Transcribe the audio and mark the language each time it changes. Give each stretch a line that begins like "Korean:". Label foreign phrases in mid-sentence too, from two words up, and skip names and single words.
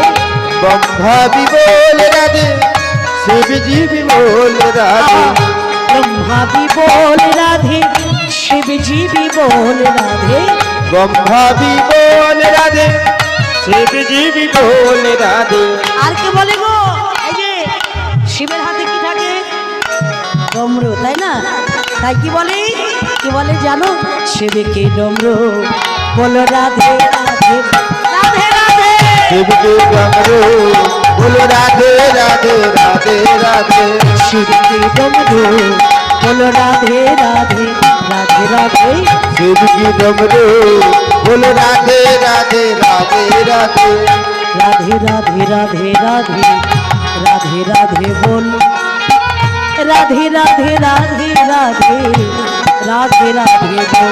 Hindi: ब्रह्मा भी बोल राधे, शिव जी भी बोल राधे। ब्रह्मा भी बोल राधे, शिव जी भी बोल राधे। ब्रह्मा भी बोल राधे, शिव जी भी बोल राधे।
Bangla: আর কে বলে গো? এই যে শিবের হাতে কি থাকে? ডমরু, তাই না? তাই কি বলে জানো? শিবকে ডমরু বলো রাধে রাধে রাধে রাধে।
Hindi: शिव के डमरू बोलो राधे राधे राधे राधे।
Bangla: শিবকে ডমরু বলো রাধে রাধে রাধে রাধে।
Hindi: शिव की डमरू बोलो राधे राधे राधे राधे। राधे राधे राधे राधे राधे राधे बोल राधे राधे राधे राधे राधे राधे बोल।